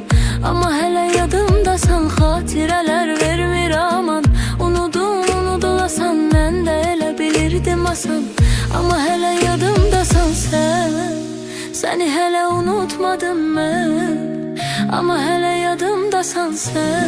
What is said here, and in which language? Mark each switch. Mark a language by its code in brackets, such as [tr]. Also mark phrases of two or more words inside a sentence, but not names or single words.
[az] Ama hele yadımdasan, hatireler vermir aman. Unudulasan mən də elə bilirdim asan. Ama hele yadımdasan, sen. [tr] Seni hele unutmadım ben, [az] ama hele yadımdasan sen.